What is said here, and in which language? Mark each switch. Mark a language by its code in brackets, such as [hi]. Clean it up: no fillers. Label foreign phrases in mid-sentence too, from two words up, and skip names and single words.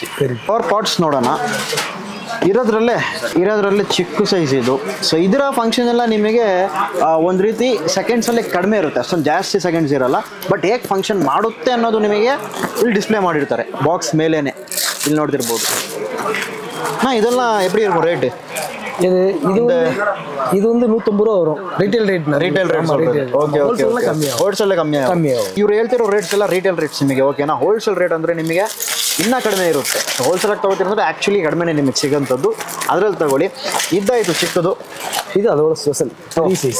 [en] flower pots [kn] ನೋಡೋಣ. ಇರೋದ್ರಲ್ಲೇ ಚಿಕ್ಕ ಸೈಜ್ ಇದು. ಸೊ ಇದರ ಫಂಕ್ಷನ್ ಎಲ್ಲ ನಿಮಗೆ ಒಂದು ರೀತಿ ಸೆಕೆಂಡ್ಸಲ್ಲಿ ಕಡಿಮೆ ಇರುತ್ತೆ, ಅಷ್ಟೊಂದು ಜಾಸ್ತಿ ಸೆಕೆಂಡ್ಸ್ ಇರಲ್ಲ. ಬಟ್ ಹೇಗೆ ಫಂಕ್ಷನ್ ಮಾಡುತ್ತೆ ಅನ್ನೋದು ನಿಮಗೆ ಇಲ್ಲಿ ಡಿಸ್ಪ್ಲೇ ಮಾಡಿರ್ತಾರೆ ಬಾಕ್ಸ್ ಮೇಲೇನೆ. ಇಲ್ಲಿ ನೋಡ್ತಿರ್ಬೋದು. ಇದೆಲ್ಲ ಎಪ್ಪಡಿ ಇರ್ಬೋದು ರೇಟ್? [ta] இது வந்து 150 ரூபா வரும் [en] retail rate. okay okay, [kn] ಹೋಲ್ಸೇಲ್ ಕಮ್ಮಿ. ಇವ್ರು ಹೇಳ್ತಿರೋ ರೇಟ್ಸ್ ಎಲ್ಲ [en] retail rates [kn] ನಿಮಗೆ. ಓಕೆನಾ, [en] wholesale rate [kn] ಅಂದರೆ ನಿಮಗೆ ಇನ್ನೂ ಕಡಿಮೆ ಇರುತ್ತೆ. ಹೋಲ್ಸೇಲ್ ಆಗಿ ತಗೋತಿರೋದ್ರೆ ಆ್ಯಕ್ಚುಲಿ ಕಡಿಮೆನೇ ನಿಮಗೆ ಸಿಗೋಂಥದ್ದು. ಅದರಲ್ಲಿ ತಗೊಳ್ಳಿ. ಇದ್ದಾಯಿತು ಚಿಕ್ಕದು. ಇದು ಅದರ [en] special size.